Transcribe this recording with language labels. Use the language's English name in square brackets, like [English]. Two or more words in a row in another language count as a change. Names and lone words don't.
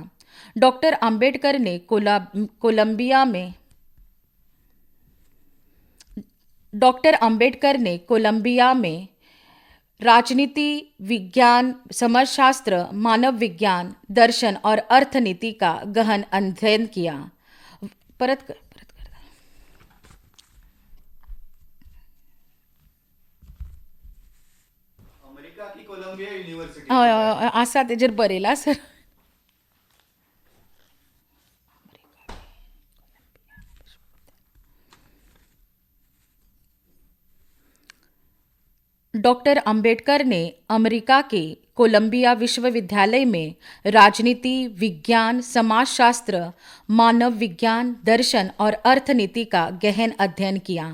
[Hindi] डॉक्टर अंबेडकर ने कोलंबिया में राजनीति विज्ञान, समाजशास्त्र, मानव विज्ञान, दर्शन और अर्थनीति का गहन अध्ययन किया। अमेरिका की कोलंबिया यूनिवर्सिटी [Konkani] असा तेजेर बरयला सर। [Hindi] डॉक्टर अंबेडकर ने अमेरिका के कोलंबिया विश्वविद्यालय में राजनीति विज्ञान, समाजशास्त्र, मानव विज्ञान, दर्शन और अर्थनीति का गहन अध्ययन किया।